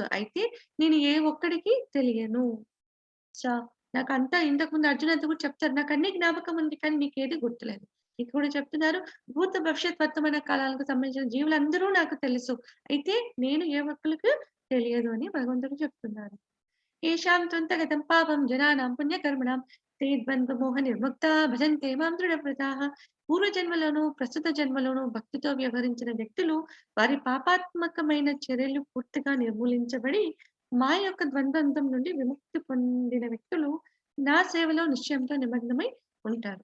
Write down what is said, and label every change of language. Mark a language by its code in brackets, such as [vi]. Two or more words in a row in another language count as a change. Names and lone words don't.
[te] అయితే నేను ఏ ఒక్కడికి తెలియను. సో, నాకంతా ఇంతకుముందు అర్జునంతో కూడా చెప్తారు. నాకన్నీ జ్ఞాపకం ఉంది కానీ నీకేది గుర్తులేదు. ఇక్కడ కూడా చెప్తున్నారు. భూత భవిష్యత్ వర్తమాన కాలాలకు సంబంధించిన జీవులందరూ నాకు తెలుసు. అయితే నేను ఏ ఒక్కళ్ళకి తెలియదు అని భగవంతుడు చెప్తున్నారు. [sa] येषां त्वन्तगतं पापं जनानां पुण्यकर्मणां ते ద్వంద్వమోహనిర్ముక్తా భజంతే మాం దృఢవ్రతాః. [te] పూర్వజన్మలోను, ప్రస్తుత జన్మలోను భక్తితో వ్యవహరించిన వ్యక్తులు వారి పాపాత్మకమైన చర్యలు పూర్తిగా నిర్మూలించబడి మా యొక్క ద్వంద్వంతం నుండి విముక్తి పొందిన వ్యక్తులు నా సేవలో నిశ్చయంతో నిమగ్నమై ఉంటారు.